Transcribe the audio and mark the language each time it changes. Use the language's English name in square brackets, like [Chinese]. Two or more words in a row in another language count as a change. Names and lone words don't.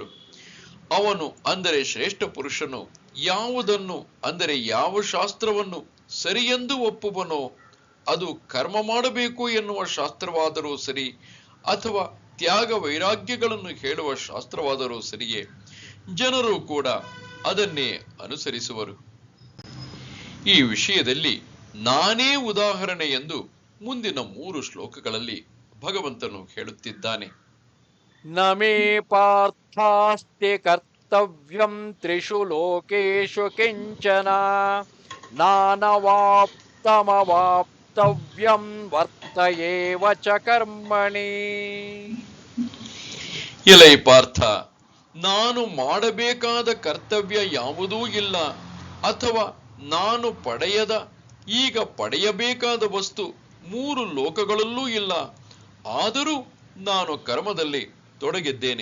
[Kannada] ಅವನು, ಅಂದರೆ ಶ್ರೇಷ್ಠ ಪುರುಷನು ಯಾವುದನ್ನು, ಅಂದರೆ ಯಾವ ಶಾಸ್ತ್ರವನ್ನು ಸರಿಯೆಂದು ಒಪ್ಪುವನೋ, ಅದು ಕರ್ಮ ಮಾಡಬೇಕು ಎನ್ನುವ ಶಾಸ್ತ್ರವಾದರೂ ಸರಿ ಅಥವಾ ತ್ಯಾಗ ವೈರಾಗ್ಯಗಳನ್ನು ಹೇಳುವ ಶಾಸ್ತ್ರವಾದರೂ ಸರಿಯೇ, ಜನರು ಕೂಡ ಅದನ್ನೇ ಅನುಸರಿಸುವರು. ಈ ವಿಷಯದಲ್ಲಿ ನಾನೇ ಉದಾಹರಣೆ ಎಂದು ಮುಂದಿನ 3 ಶ್ಲೋಕಗಳಲ್ಲಿ ಭಗವಂತನು ಹೇಳುತ್ತಿದ್ದಾನೆ. [Sanskrit] ನಮೇ ಪಾರ್ಥಾಸ್ತಿ ಕರ್ತವ್ಯಂ ತ್ರಿಷು ಲೋಕೇಶು ಕಿಂಚನ, ನಾನವಾಪ್ತಮವಾಪ್ತವ್ಯಂ ವರ್ತಯೇವ ಚ ಕರ್ಮಣಿ. [Kannada] ಎಲೈ ಪಾರ್ಥ, ನಾನು ಮಾಡಬೇಕಾದ ಕರ್ತವ್ಯ ಯಾವುದೂ ಇಲ್ಲ, ಅಥವಾ ನಾನು ಪಡೆಯದ ಈಗ ಪಡೆಯಬೇಕಾದ ವಸ್ತು 3 ಲೋಕಗಳಲ್ಲೂ ಇಲ್ಲ. ಆದರೂ ನಾನು ಕರ್ಮದಲ್ಲಿ ತೊಡಗಿದ್ದೇನೆ.